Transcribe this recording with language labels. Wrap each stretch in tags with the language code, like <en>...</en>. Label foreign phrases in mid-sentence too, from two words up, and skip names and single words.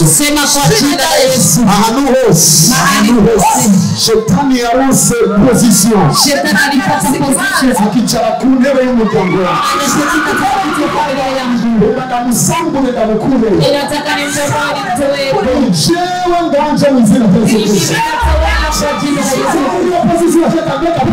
<sw>Sema kwa jina la Yesu. Mahali hose.</sw> <rn>Shetani yaruse position.</rn> <sw>Shetani alipata position.</sw> <rn>Akichara kundewe y'umuryango wawe.</rn> <sw>Anashika kiti cha familia yangu.</sw> <rn>Ndamusangu ndamukure.</rn> <sw>Inataka nimtoe mtoe.</sw> <rn>Jewe nganje mwizina cha Yesu.</rn> <sw>Ninatawala kwa jina la Yesu. Position ya shetani</sw>